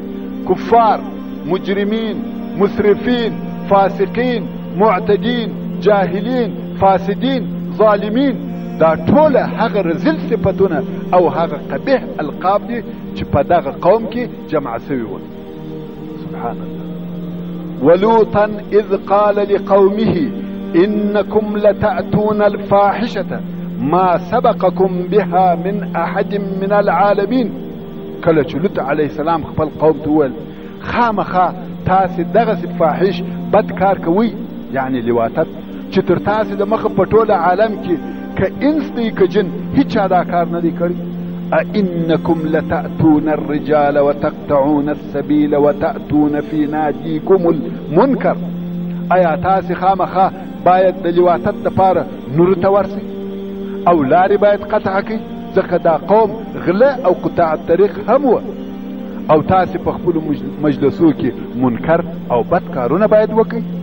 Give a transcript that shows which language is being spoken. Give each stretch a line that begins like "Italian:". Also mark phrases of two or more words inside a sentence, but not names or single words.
Pashto: کفار، مجرمین، مسرفین، فاسقین، معتدین، جاهلین، فاسدین، ظالمین، دا ټوله هغه رذیل صفتونه او هغه قبیح القاب دي چې په دغه قوم کې جمع سوي وو.
Arabic: سبحان الله. ولوطا اذ قال لقومه انكم لتأتون الفاحشة ما سبقكم بها من احد من العالمين.
Pashto: کله چې لوط
Arabic: علیه السلام
Pashto: خپل قوم ته وویل خامخا تاسې دغسې فاحش بد کار کوئ، یعنی لواطت، چې تر تاسې د مخه په ټوله عالم کې که انس دی که جن هیچا دا کار نه دی کړی.
Arabic: أئنكم لتأتون الرجال وتقطعون السبيل وتأتون في ناديكم المنكر.
Pashto: ایا تاسې خامخا باید د لواطت دپاره نورو ته ورسئ او لارې باید قطع کړئ، ځکه دا قوم غله او
Arabic: قطاع الطریق
Pashto: هم وه. او تاسې په خپلو مجلسو کې منکر او بد کارونه باید وکړئ.